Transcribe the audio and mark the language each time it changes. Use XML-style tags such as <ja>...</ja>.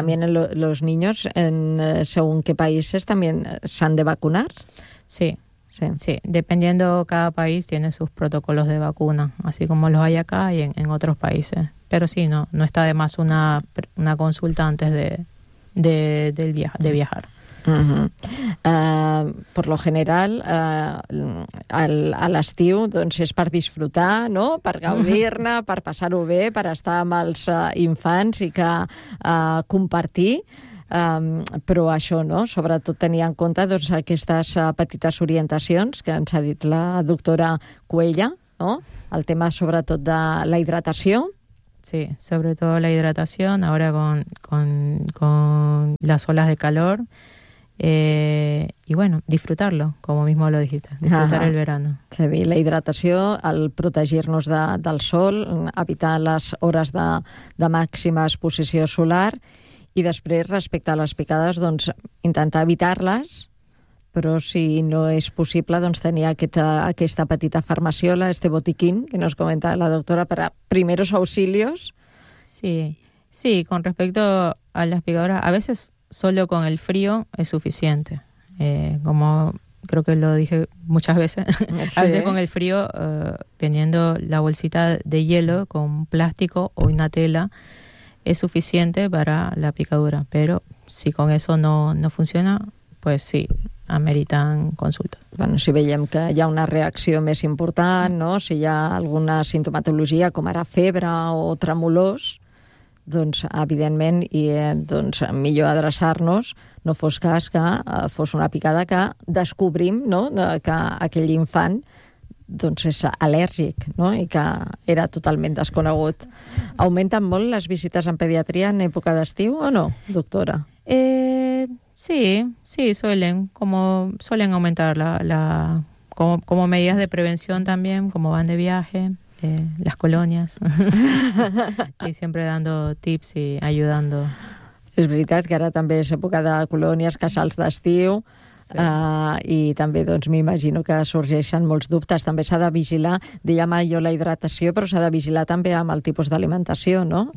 <es>Porque también los niños, según qué países, también se han de vacunar. Sí. Sí, dependiendo, cada país tiene sus protocolos de vacuna, así como los hay acá y en otros países. Pero sí, no está de más una consulta antes de viajar. Uh-huh.</es> <ca>Por lo general, a l'estiu, doncs, és per disfrutar, no?, per gaudir-ne, per passar-ho bé, per estar amb els infants i que compartir. Però això, no?, sobretot tenir en compte, doncs, aquestes petites orientacions que ens ha dit la doctora Cuella, no?, el tema sobretot de la hidratació.</ca> <es>Sí,</es> <ca>sobretot la hidratació, ara con les oles de calor,</ca> <es>y bueno, disfrutarlo, como mismo lo dijiste, disfrutar el verano.</es> <ca>És a dir, la hidratació, el protegir-nos del sol, evitar les hores de màxima exposició solar. I després, respecte a les picades, doncs intentar evitar-les, però si no és possible, doncs tenir aquesta petita farmaciola,</ca> <es>este botiquín, que nos comenta la doctora,</es> <ca>per a</ca> <es>primeros auxilios. Sí, con respecto a las picadoras, a veces solo con el frío es suficiente. Como creo que lo dije muchas veces, sí. A veces con el frío, teniendo la bolsita de hielo con plástico o una tela, es suficiente para la picadura, pero si con eso no funciona, pues sí, ameritan consultas.</es> <ca>Bueno, si veiem que hi ha una reacció més important, no?, si hi ha alguna sintomatologia, com ara febre o tremolors, doncs, evidentment, i doncs, millor adreçar-nos, no fos cas que fos una picada que descobrim, no?, que aquell infant, doncs, és al·lèrgic, no?, i que era totalment desconegut. Augmenten molt les visites en pediatria en època d'estiu o no, doctora?</ca> <es>Sí, suelen, como suelen aumentar como medidas de prevención también, como van de viaje, las colonias, y siempre dando tips y ayudando.</es> <ca>És veritat que ara també és època de colònies, casals d'estiu... Sí. I també, doncs, m'imagino que sorgeixen molts dubtes. També s'ha de vigilar, dèiem jo, la hidratació, però s'ha de vigilar també amb el tipus d'alimentació, no?</ca>